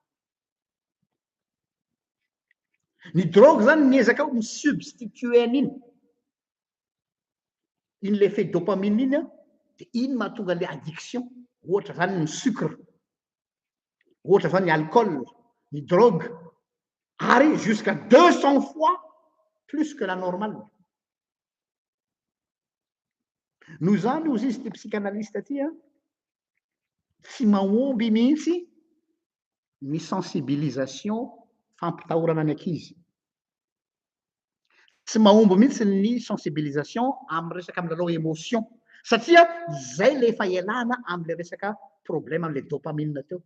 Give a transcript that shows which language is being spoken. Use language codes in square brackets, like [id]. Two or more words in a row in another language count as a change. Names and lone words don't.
[mg] ny drogue zany miezaka ao misubstituer an'iny iny [fr] l'effet dopamine [mg] iny de iny mahatonga le addiction ohatra zany ny sucre ohatra zany ny alcool ny drogue ary [fr] jusqu'à 200 fois plus que la normale [mg] noho zany ozy izy ty psychanalyste ty tsy mahomby mihitsy ny sensibilisation fampitahorana ny ankizy. Tsy mahomby mihitsy ny sensibilisation amin'ny resaka amin'ny lalao émotion satria zay le efa ialana am'le resaka problème am'le dopamine teo.